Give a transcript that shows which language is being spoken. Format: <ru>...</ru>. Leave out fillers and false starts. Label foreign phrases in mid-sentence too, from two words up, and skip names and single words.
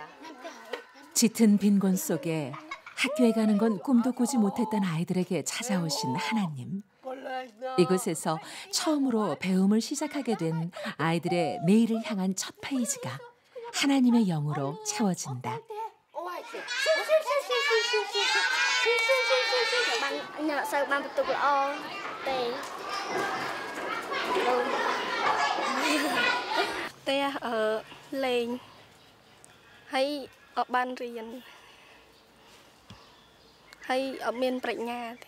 <ko>짙은 빈곤 속에 학교에 가는 건 꿈도 꾸지 못했던 아이들에게 찾아오신 하나님. 이곳에서 처음으로 배움을 시작하게 된 아이들의 내일을 향한 첫 페이지가 하나님의 영으로 채워진다.</ko> <km>សូវបានបន្ទុកល្អទេ ផ្ទះលេងហើយអត់បានរៀនហើយអត់មានប្រាជ្ញាទេ</km>